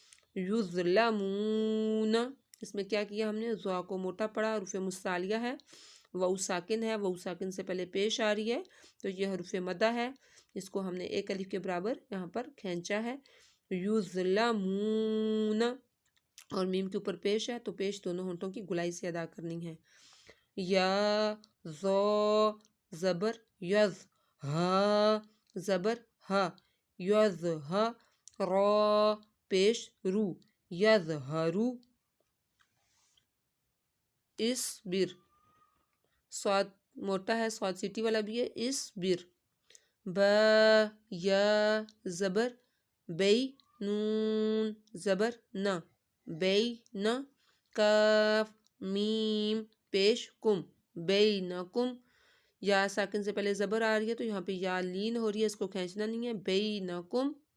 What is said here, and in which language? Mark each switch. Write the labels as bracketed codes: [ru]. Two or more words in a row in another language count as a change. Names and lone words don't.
[ur] یظلمون، اس میں کیا کیا ہم نے، ذا کو موٹا پڑھا، حروف مستعلیہ ہے، واو ساکن ہے، واو ساکن سے پہلے پیش آ رہی ہے تو یہ حروف مدہ ہے، اس کو ہم نے ایک الف کے برابر یہاں پر کھینچا ہے، یظلمون، اور میم کے اوپر پیش ہے تو پیش دونوں ہونٹوں کی گلائی سے ادا کرنی ہے، یا ذا زبر یز، ہا زبر ہا، یز ہا، را پیش رو، یظہرو، اصبر، صاد موٹا ہے، صاد سیٹی والا بھی ہے، اصبر، با یا زبر بی، نون زبر نا، بی نا، کاف میم پیش کم، بینکم، یا ساکن سے پہلے زبر آ رہی ہے تو یہاں پہ یا لین ہو رہی ہے، اس کو کھینچنا نہیں ہے، بینکم،